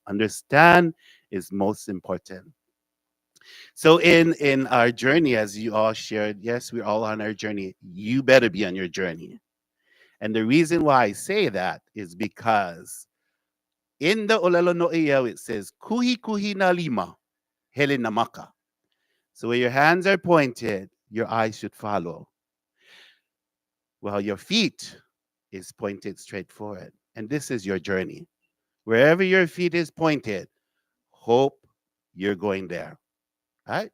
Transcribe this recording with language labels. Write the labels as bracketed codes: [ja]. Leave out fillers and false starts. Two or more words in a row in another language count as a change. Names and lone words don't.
[en] Understand is most important. So in our journey, as you all shared, yes, we're all on our journey. You better be on your journey. And the reason why I say that is because in the [haw] Olelo no Iyao, [en] it says, [haw] kuhi kuhi na lima, hele namaka. [en] So where your hands are pointed, your eyes should follow. While your feet is pointed straight forward. And this is your journey. Wherever your feet is pointed, hope you're going there. Right?